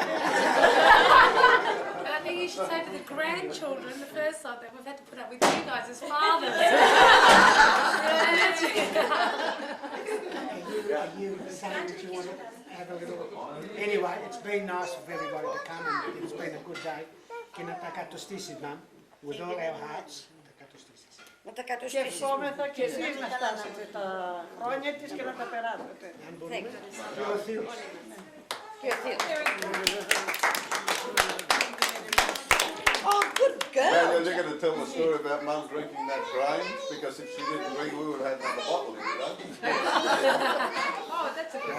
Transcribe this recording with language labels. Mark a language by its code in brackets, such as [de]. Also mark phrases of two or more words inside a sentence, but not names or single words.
[en] And I think you should say to the grandchildren, the first time, that we've had to put up with you guys as fathers. Are you saying that you want to have a little... Anyway, it's been nice for everybody to come and it's been a good day. Kina takatostisis, Mum, with all our hearts. [el] Και ευχόμεθα και εσείς να φτάσετε τα χρόνια της και να τα περάσετε. [en] Oh, good girl. Now you're going to tell the story about Mum drinking that grain, because if she didn't drink, we would have had another bottle in, you know? Oh, that's a good one.